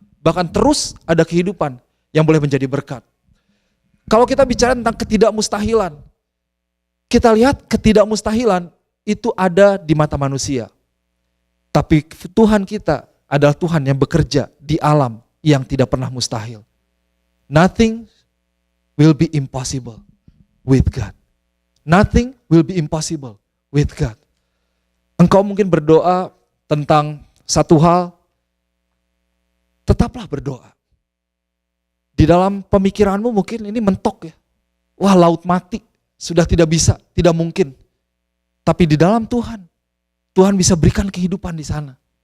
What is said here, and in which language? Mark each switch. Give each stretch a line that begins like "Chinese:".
Indonesian: Bahkan terus ada kehidupan yang boleh menjadi berkat. Kalau kita bicara tentang ketidakmustahilan, kita lihat ketidakmustahilan itu ada di mata manusia. Tapi Tuhan kita adalah Tuhan yang bekerja di alam yang tidak pernah mustahil.
English: Nothing will be impossible with God. Nothing will be impossible with God.
Indonesian: Engkau mungkin berdoa tentang satu hal, tetaplah berdoa. Di dalam pemikiranmu mungkin ini mentok ya. Wah, laut mati, sudah tidak bisa, tidak mungkin. Tapi di dalam Tuhan, Tuhan bisa berikan kehidupan di sana.